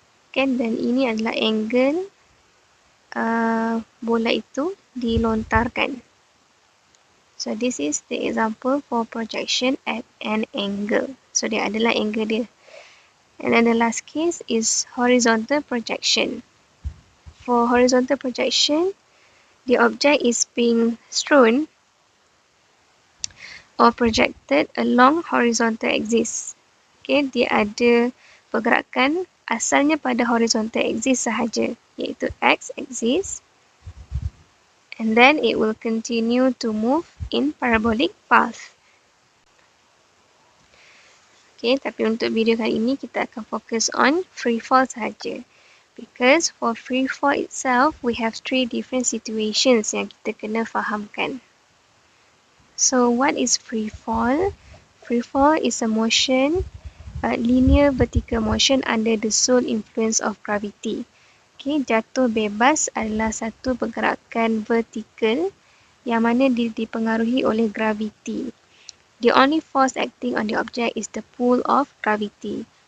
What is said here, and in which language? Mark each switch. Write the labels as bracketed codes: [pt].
[ms] Okay, dan ini adalah angle bola itu dilontarkan. [en] So this is the example for projection at an angle. [ms] So dia adalah angle dia. [en] And then the last case is horizontal projection. For horizontal projection, the object is being strewn or projected along horizontal axis. [ms] Okay, dia ada pergerakan asalnya pada horizontal axis sahaja, iaitu x axis. [en] And then it will continue to move in parabolic path. [ms] Okay, tapi untuk video kali ini kita akan fokus on free fall sahaja. [en] Because for free fall itself, we have 3 different situations [ms] yang kita kena fahamkan. [en] So what is free fall? Free fall is a motion, linear vertical motion under the sole influence of gravity. [ms] Okay, jatuh bebas adalah satu pergerakan vertikal yang mana dipengaruhi oleh graviti. [en] The only force acting on the object is the pull of gravity.